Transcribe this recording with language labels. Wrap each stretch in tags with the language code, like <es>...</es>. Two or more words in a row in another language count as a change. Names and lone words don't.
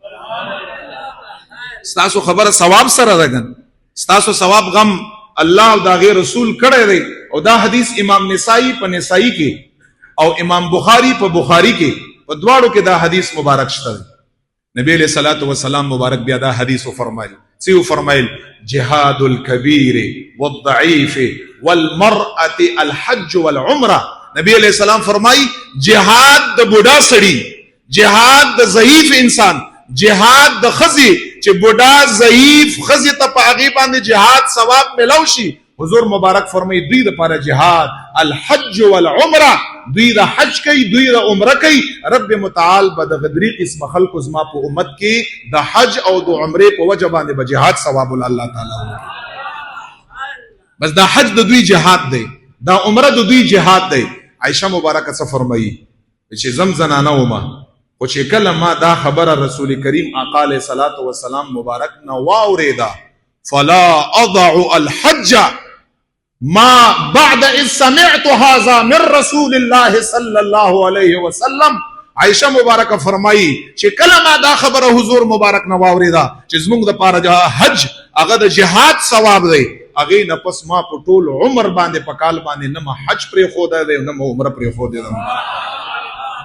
<ps>ستاسو خبره ثواب سره ده ګن، ستاسو ثواب غم الله او د هغې رسول کړی دی. او دا حدیث امام نسائی په نسائی کې او امام بخاری په بخاری کې په دواړو کې دا حدیث مبارک شته دی. نبی</ps> <ar>علیہ الصلوۃ والسلام</ar> <ps>مبارک بیا دا حدیث فرمایل سی فرمایل</ps> <ar>جهاد الكبير والضعيف والمرأة الحج والعمره.</ar> <ps>نبی علیہ السلام فرمای جهاد د بوډا سړي، جهاد د ضعیف انسان، جهاد د خزي چې بوډا ضعیف خزي ته په هغې باندې جهاد ثواب ملو شي. حضور مبارک فرمای دوی دپاره</ps> <ar>جهاد الحج والعمره،</ar> <ps>دوی د حج کوي، دوی د عمره کوي. رب متعال به دغه درې قسمه خلکو زما په امت کې د حج او د عمرې په وجه باندې به جهاد ثواب الله تعالی ورکړي. بس دا حج د دوی جهاد دی، دا عمره د دوی جهاد دی. عائشه مبارکه څه فرمایي چې زم زنانه ومه، خو چې کله ما دا خبره رسول کریم آقا</ps> <ar>علیه صلات وسلام</ar> <ps>مبارک نه واورېده</ps> <ar>فلا اضع الحج ما بعد اذ سمعت هذا من رسول الله صلی الله علیه وسلم.</ar> <ps>عائشہ مبارکه فرمایي چې کله ما دا خبره حضور مبارک نه واورېده چې زموږ دپاره حج هغه د جهاد ثواب دی، هغې نه پس ما په ټول عمر باندې په کال باندې نه ما حج پرېښودی دی نه ما عمره پرېښودی دی.</ps>